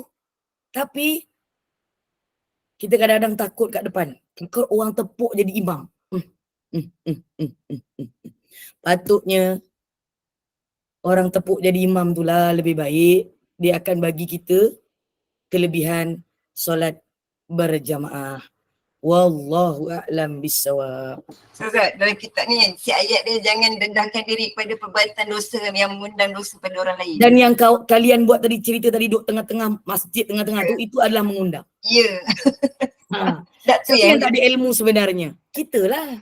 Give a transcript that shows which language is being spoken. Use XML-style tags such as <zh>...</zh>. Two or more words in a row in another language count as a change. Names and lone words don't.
<ms>Tapi, kita kadang-kadang takut kat depan. Kau orang tepuk jadi imam. Patutnya, orang tepuk jadi imam tu lah lebih baik. Dia akan bagi kita kelebihan solat berjamaah.</ms> <ar>والله أعلم بالصواب.</ar> <ms>Ustazah, dalam kitab ni si ayat dia jangan rendahkan diri pada perbuatan dosa yang mengundang dosa pada orang lain. Dan yang kalian buat tadi, cerita tadi duduk tengah-tengah masjid, tengah-tengah tu, itu adalah mengundang. Ya. Tak tu yang tak ada ilmu sebenarnya. Kita lah.</ms>